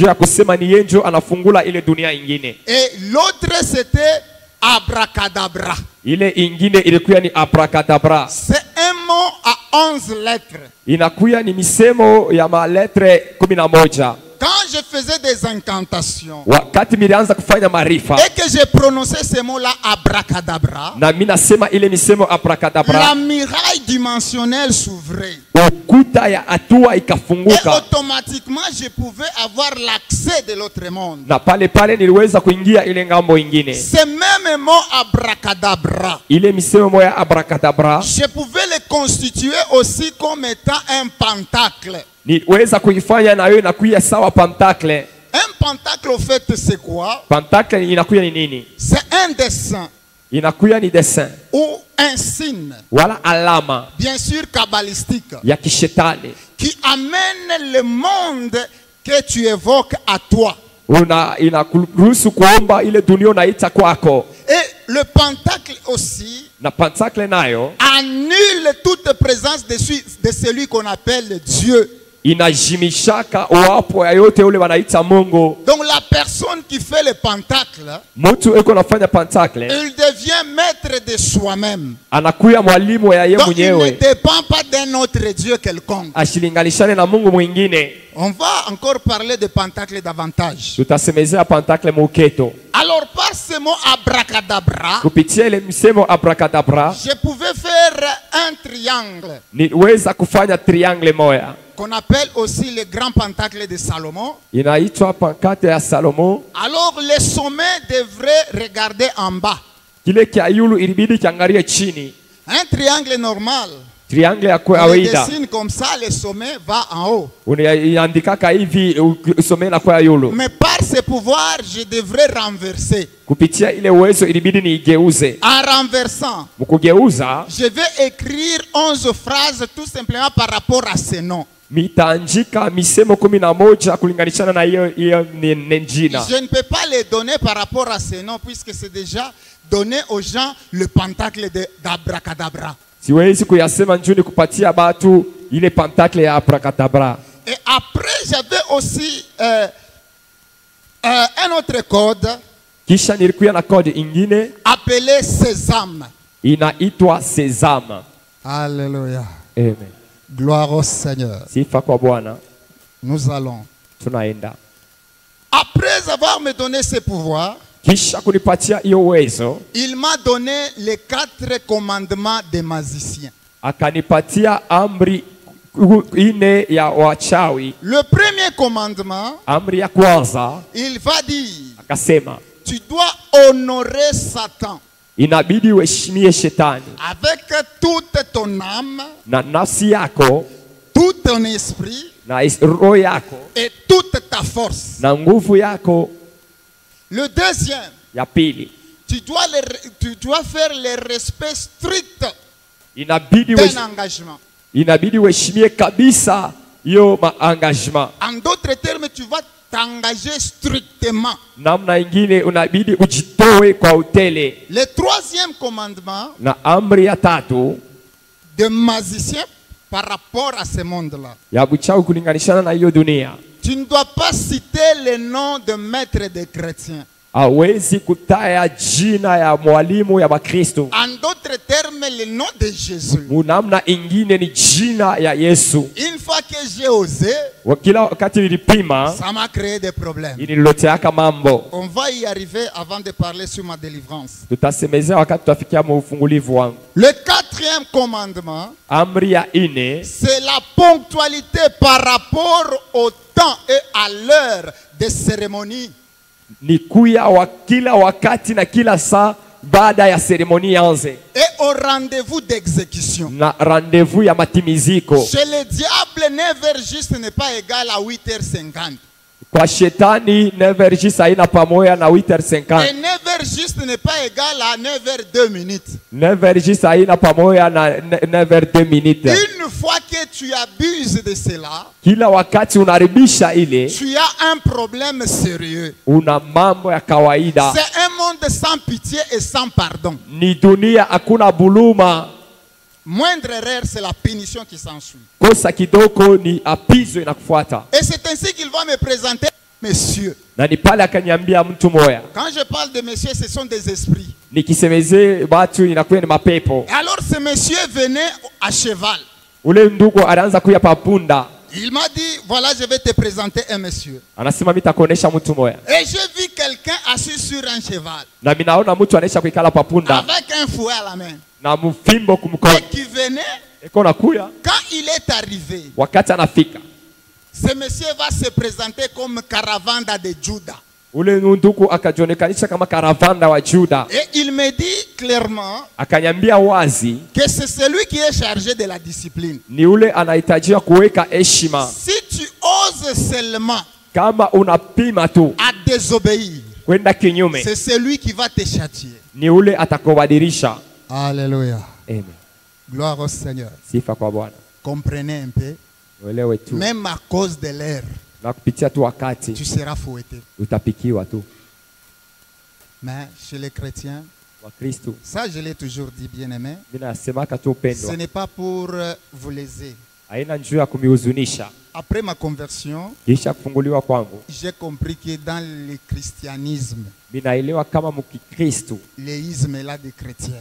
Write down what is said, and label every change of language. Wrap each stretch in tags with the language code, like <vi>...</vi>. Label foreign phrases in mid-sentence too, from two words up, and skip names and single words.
<fr>Et l'autre c'était Abracadabra. C'est un mot à 11 lettres. Quand je faisais des incantations</fr> <sw>wakati nilianza kufanya maarifa</sw> <fr>et que je prononçais ces mots-là abracadabra,</fr> <sw>na mimi nasema ile misemo abracadabra,</sw> <fr>la muraille dimensionnelle s'ouvrait.</fr> <sw>ukuta ya hatua</sw> <fr>Et</fr> <sw>ikafunguka,</sw> <fr>automatiquement, je pouvais avoir l'accès de l'autre monde.</fr> <sw>na pale pale niliweza kuingia ile ngambo ingine.</sw> <fr>Ces mêmes mots abracadabra,</fr> <sw>Ile misemo moya abracadabra</sw> <fr>je pouvais les constituer aussi comme étant un pentacle.</fr> <sw>niweza kuifanya na wewe inakuya sawa pentacle.</sw> <fr>Un pentacle, au fait, c'est quoi?</fr> <sw>Pentacle inakuya ni nini?</sw> <fr>C'est un dessin</fr> <sw>Inakuya ni dessin</sw> <fr>ou un signe,</fr> <sw>wala alama</sw> <fr>bien sûr kabbalistique,</fr> <sw>ya kishetani</sw> <fr>qui amène le monde que tu évoques à toi.</fr> <sw>inakuruhusu kuomba ile dunia unaita kwako.</sw> <fr>Et le pentacle aussi</fr> <sw>Na pentacle nayo</sw> <fr>annule toute présence de celui qu'on appelle Dieu.</fr> <sw>inajimishaka uwapo ya yote ule wanaita Mungu.</sw> <fr>Donc la personne qui fait le pentacle,</fr> <sw>Mtu eko nafanya pentacle</sw> <fr>il devient maître de soi-même.</fr> <sw>anakuya mwalimu ya yeye</sw> <fr>Donc il ne</fr> <sw>mwenyewe,</sw> <fr>dépend pas d'un autre Dieu quelconque.</fr> <sw>ashilinganishane na Mungu mwingine.</sw> <fr>On va encore parler de pentacle davantage.</fr> <sw>Tutasemezea pentacle muketo.</sw> <fr>Alors par ce mot abracadabra,</fr> <sw>Kupitia ile misemo abracadabra</sw> <fr>je pouvais faire un triangle</fr> <sw>niweza kufanya triangle moya</sw> <fr>qu'on appelle aussi le grand pentacle de Salomon.</fr> <sw>inaitwa pentacle ya Salomo.</sw> <fr>Alors les sommets devraient regarder en bas.</fr> <sw>Kile kia yulu ilibidi kiangalie chini.</sw> <fr>Un triangle normal,</fr> <sw>Triangle ya</sw> <fr>on le</fr> <sw>kawaida</sw> <fr>dessine comme ça, le sommet va en haut.</fr> <sw>unaandikaka hivi usome na kwa yulu.</sw> <fr>Mais par ce pouvoir, je devrais renverser.</fr> <sw>Kupitia ile uwezo ilibidi niigeuze.</sw> <fr>En renversant,</fr> <sw>Mkugeuza</sw> <fr>je vais écrire 11 phrases tout simplement par rapport à ces noms.</fr> <sw>mitaandika misemo 11 kulinganishana na hiyo njina.</sw> <fr>Je ne peux pas les donner par rapport à ces noms puisque c'est déjà donné aux gens le pentacle d'abracadabra.</fr> <sw>Siwezi kuyasema njuni kupatia batu ile pentacle ya abracadabra.</sw> <fr>Et après, j'avais aussi un autre code</fr> <sw>Kisha nilikuwa na code ingine</sw> <fr>appelé Sésame.</fr> <sw>inaitwa Sésame.</sw> <fr>Alléluia. Amen. Gloire au Seigneur.</fr> <sw>Sifa kwa Bwana.</sw> <fr>Nous allons.</fr> <sw>Tunaenda.</sw> <fr>Après avoir me donné ce pouvoir,</fr> <sw>Kisha kunipatia hiyo uwezo,</sw> <fr>il m'a donné les 4 commandements des magiciens.</fr> <sw>akanipatia amri ine ya wachawi.</sw> <fr>Le premier commandement,</fr> <sw>Amri ya kwanza</sw> <fr>il va dire,</fr> <sw>akasema</sw> <fr>tu dois honorer Satan</fr> <sw>inabidi uheshimie shetani</sw> <fr>avec toute ton âme,</fr> <sw>na nafsi yako</sw> <fr>tout ton esprit</fr> <sw>na roho yako</sw> <fr>et toute ta force.</fr> <sw>na nguvu yako.</sw> <fr>Le deuxième,</fr> <sw>Ya pili</sw> <fr>tu dois faire le respect strict</fr> <sw>inabidi</sw> <fr>d'un engagement.</fr> <sw>uheshimie kabisa hiyo engagement.</sw> <fr>En d'autres termes, tu vas t'engager strictement.</fr> <sw>Namna ingine unabidi ujitoe kwa utele.</sw> <fr>Le troisième commandement</fr> <sw>Na amri ya tatu</sw> <fr>de magicien par rapport à ce monde-là,</fr> <sw>ya buchawi kulinganishana na hiyo dunia,</sw> <fr>tu ne dois pas citer le nom de maître des chrétiens.</fr> <sw>hawezi kutaya jina ya mwalimu ya Bakristo.</sw> <fr>En d'autres termes, le nom de Jésus.</fr> <sw>Namna ingine ni jina ya Yesu.</sw> <fr>Une fois que j'ai osé,</fr> <sw>Kila wakati nilipima</sw> <fr>ça m'a créé des problèmes.</fr> <sw>iniloteaka mambo.</sw> <fr>On va y arriver avant de parler sur ma délivrance.</fr> <sw>Tutasemezea wakati tutafikia ufungulivu wangu.</sw> <fr>Le quatrième commandement,</fr> <sw>Amri ya ine</sw> <fr>c'est la ponctualité par rapport au temps et à l'heure des cérémonies.</fr> <sw>ni kuya wa kila wakati na kila saa baada ya seremoni yanze.</sw> <fr>Et au rendez-vous d'exécution.</fr> <sw>Na rendez-vous ya matimiziko.</sw> <fr>Chez le diable, 9h juste n'est pas égal à 8h50.</fr> <sw>Kwa shetani 9h juste haina pamoja na 8h50.</sw> <fr>Et 9h juste n'est pas égal à 9h02 minutes.</fr> <sw>9h juste haina pamoja na 9h02 minutes.</sw> <fr>Une fois que tu abuses de cela,</fr> <sw>Kila wakati unaribisha ile,</sw> <fr>tu as un problème sérieux.</fr> <sw>una mambo ya kawaida.</sw> <fr>C'est un monde sans pitié et sans pardon.</fr> <sw>Ni dunia hakuna buluma.</sw> <fr>Moindre erreur, c'est la punition qui s'ensuit.</fr> <sw>Kosa kidogo ni apizo inakufuata.</sw> <fr>Et c'est ainsi qu'il va me présenter, messieurs.</fr> <sw>Na ni pale akaniambia mtu moya.</sw> <fr>Quand je parle de messieurs, ce sont des esprits.</fr> <sw>Nikisemeze watu inakuwa ni mapepo.</sw> <fr>Alors ce monsieur venait à cheval.</fr> <sw>Ule ndugu anaanza kuya papunda.</sw> <fr>Il m'a dit, voilà, je vais te présenter un monsieur.</fr> <sw>Anasema nitakuonesha mtu moja.</sw> <fr>Et j'ai vu quelqu'un assis sur un cheval.</fr> <sw>Na mimi naona mtu anaisha kuikala pa punda.</sw> <fr>Avec un fouet à la main.</fr> <sw>Na mfimbo kumkono.</sw> <fr>Et qui venait.</fr> <sw>Eko nakuya.</sw> <fr>Quand il est arrivé.</fr> <sw>Wakati anafika.</sw> <fr>Ce monsieur va se présenter comme caravane de Juda.</fr> <sw>Ule ndugu akajionekanisha kama caravana wa Juda.</sw> <fr>Et il me dit clairement</fr> <sw>akanyambia wazi</sw> <fr>que c'est celui qui est chargé de la discipline.</fr> <sw>Ni ule anahitajia kuweka heshima.</sw> <fr>Si tu oses seulement</fr> <sw>kama unapima tu</sw> <fr>à désobéir,</fr> <sw>kwenda kinyume,</sw> <fr>c'est celui qui va te châtier.</fr> <sw>Ni ule atakobadilisha.</sw> <fr>Alléluia. Amen. Gloire au Seigneur.</fr> <sw>Sifa kwa Bwana.</sw> <fr>Comprenez un peu.</fr> <sw>Uelewe tu.</sw> <fr>Même à cause de l'air.</fr> <sw>Na kupitia tu wakati</sw> <fr>tu seras fouetté.</fr> <sw>Utapikiwa tu.</sw> <fr>Mais chez les chrétiens, ça je l'ai toujours dit, bien-aimé, ce n'est pas pour vous léser. Après ma conversion, j'ai compris que dans le christianisme, l'isme est là des chrétiens.</fr>